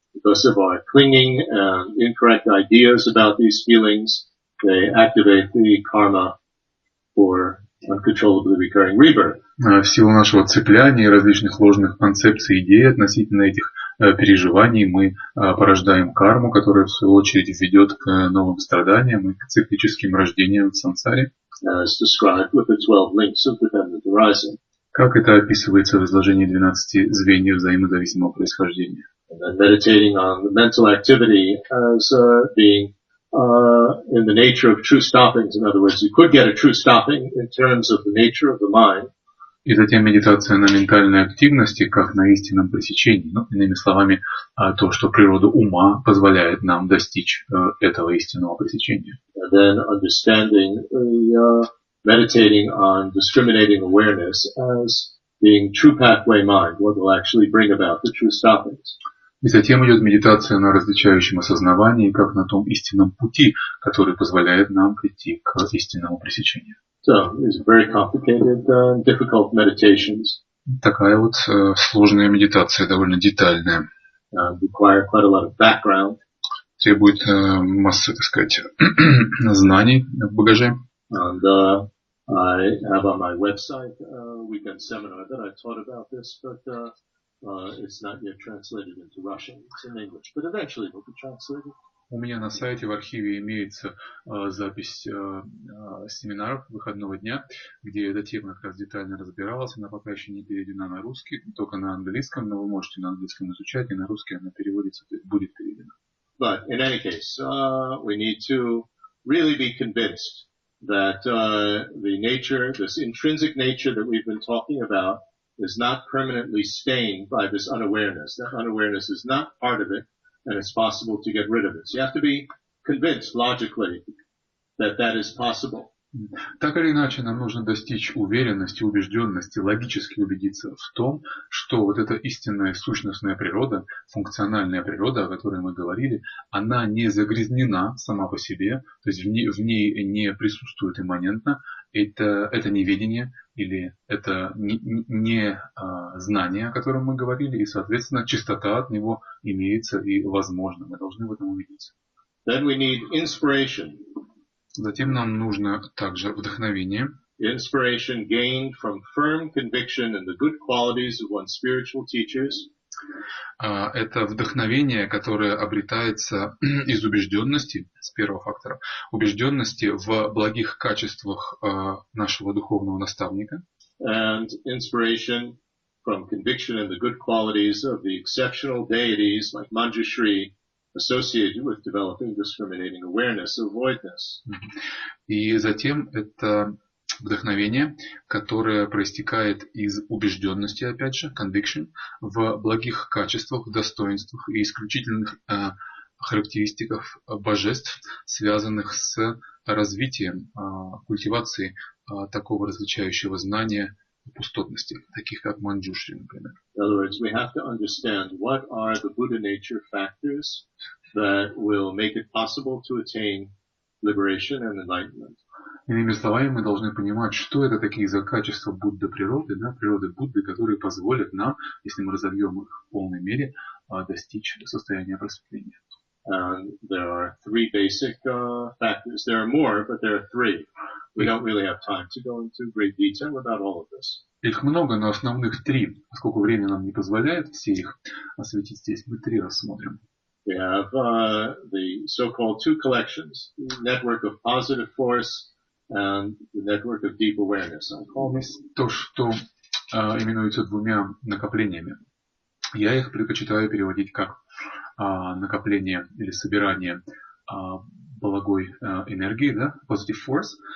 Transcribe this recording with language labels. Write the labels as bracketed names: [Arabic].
[English] Because of our clinging and incorrect ideas about these feelings, they activate the karma for uncontrollably recurring rebirth. [Russian] В силу нашего цепляния и различных ложных концепций и идей относительно этих переживаний мы порождаем карму, которая в свою очередь ведет к новым страданиям и к циклическим рождениям в сансаре. [English] As described with the 12 links of dependent arising. [Russian] Как это описывается в изложении 12 звеньев взаимозависимого происхождения. [English] And then meditating on the mental activity as being in the nature of true stoppings. In other words, you could get a true stopping in terms of the nature of the mind. [Russian] И затем медитация на ментальной активности, как на истинном пресечении. Иными словами, то, что природа ума позволяет нам достичь этого истинного пресечения. [English] And then understanding meditating on discriminating awareness as being true pathway mind, what will actually bring about the true stoppings. [Russian] И затем идет медитация на различающем осознавании, как на том истинном пути, который позволяет нам прийти к истинному пресечению. [English] So, these are very complicated, difficult meditations. [Russian] Такая вот сложная медитация, довольно детальная. [English] Require quite a lot of background. [Russian] Требует массы, так сказать, знаний в багаже. [English] And I have on my website a weekend seminar that I taught about this, but it's not yet translated into Russian. It's in English, but eventually it will be translated. [Russian] У меня на сайте в архиве имеется запись семинаров выходного дня, где эта тема как раз детально разбиралась. Она пока еще не переведена на русский, только на английском, но вы можете на английском изучать, и на русский она переводится, то есть будет переведена. [English] But in any case, we need to really be convinced that the nature, this intrinsic nature that we've been talking about, is not permanently stained by this unawareness. That unawareness is not part of it. And it's possible to get rid of it. So you have to be convinced logically that that is possible. [Russian] Так или иначе, нам нужно достичь уверенности, убежденности, логически убедиться в том, что вот эта истинная сущностная природа, функциональная природа, о которой мы говорили, она не загрязнена сама по себе, то есть в ней не присутствует имманентно это неведение или это не знание, о котором мы говорили, и, соответственно, чистота от него имеется и возможно. Мы должны в этом убедиться. [English] Then we need inspiration. [Russian] Затем нам нужно также вдохновение. [English] Inspiration gained from firm conviction in the good qualities of one's spiritual teachers. [Russian] Это вдохновение, которое обретается из убежденности, с первого фактора, убежденности в благих качествах нашего духовного наставника. [English] And inspiration from conviction in the good qualities of the exceptional deities like Manjushri, associated with developing discriminating awareness of voidness. [Russian] И затем это вдохновение, которое проистекает из убежденности, опять же, conviction, в благих качествах, достоинствах и исключительных характеристиках божеств, связанных с развитием, культивацией такого различающего знания пустотности, таких как Манджушри, например. [English] In other words, we have to understand what are the Buddha nature factors that will make it possible to attain liberation and enlightenment. [Russian] Иными словами, мы должны понимать, что это такие за качества Будды природы, природы Будды, которые позволят нам, если мы разовьем их в полной мере, достичь состояния просветления. [English] There are three basic factors. There are more, but there are three. We don't really have time to go into great detail about all of this. [Russian] Их много, но основных три. Поскольку время нам не позволяет все их осветить здесь, мы три рассмотрим. [English] We have the so-called two collections, the network of positive force and the network of deep awareness. I call them. [Russian] То, что именуется двумя накоплениями. Я их предпочитаю переводить как накопление или собирание благой энергии, да, positive force.